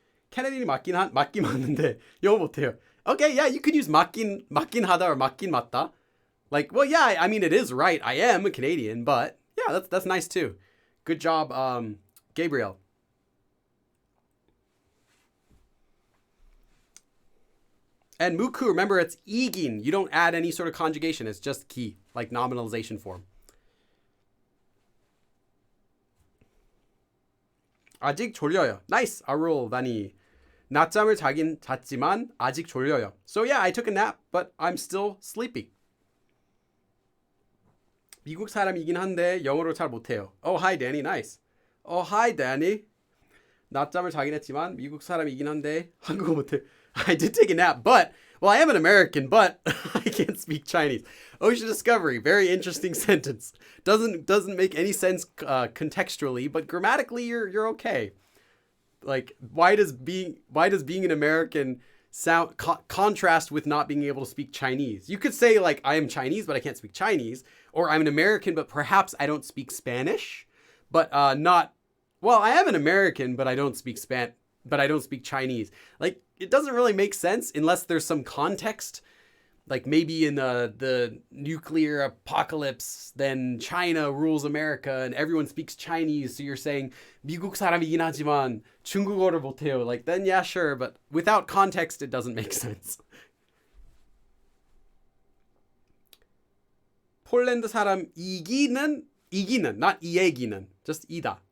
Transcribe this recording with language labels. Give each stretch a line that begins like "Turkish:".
Korean: Kennedy 맞긴 맞는데 영어 못해요.
English: Okay, yeah, you could use
Korean: 맞긴 하다
English: or
Korean: 맞긴 맞다.
English: Like, well, yeah, I mean, it is right. I am a Canadian, but yeah, that's nice too. Good job, Gabriel. And 무크, remember, it's
Korean: 이긴.
English: You don't add any sort of conjugation. It's just 기, like nominalization form.
Korean: 아직 졸려요. Nice, Arul, Vani. 낮잠을 자긴 잤지만 아직 졸려요.
English: So yeah, I took a nap, but I'm still sleepy.
Korean: 미국 사람이긴 한데 영어로 잘 못해요.
English: Oh, hi, Danny. Nice. Oh, hi, Danny.
Korean: 낮잠을 자긴 했지만 미국 사람이긴 한데 한국어 못해.
English: I did take a nap, but, well, I am an American, but I can't speak Chinese. Ocean Discovery, very interesting sentence. Doesn't make any sense contextually, but grammatically you're okay. Like, why does being an American sound contrast with not being able to speak Chinese? You could say like I am Chinese, but I can't speak Chinese, or I'm an American, but perhaps I don't speak Spanish, but not. Well, I am an American, but I don't speak Chinese. Like, it doesn't really make sense unless there's some context. Like maybe in the nuclear apocalypse, then China rules America and everyone speaks Chinese. So you're saying
Korean: 미국 사람이긴 하지만 중국어를 못해요.
English: Like then yeah, sure, but without context, it doesn't make sense.
Korean: 폴란드 사람 이기는, not 이기는, just 이다.